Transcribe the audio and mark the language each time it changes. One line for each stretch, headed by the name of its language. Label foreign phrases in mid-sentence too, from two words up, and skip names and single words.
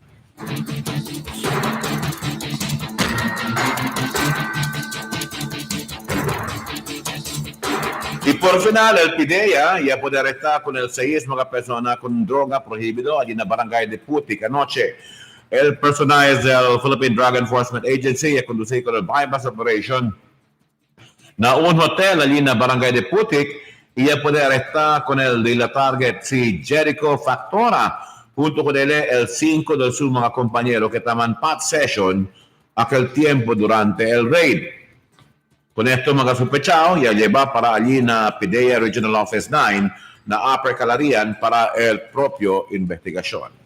Chavacano: Y por final, el PIDEA ya puede arrestar con el 6 mga persona con droga prohibido allí na Barangay de Putik anoche. El personal del Philippine Drug Enforcement Agency ya conduce con el
English: bypass operation
Chavacano: na un hotel allí na Barangay de Putik y ya puede arrestar con el de la target si Jericho Factora junto con él el 5 de sus mga compañeros que estaban pat session aquel tiempo durante el raid. Con esto mga sospechados ya lleva para allí na PIDEA Regional Office 9 na Upper Calarian para el propio investigación.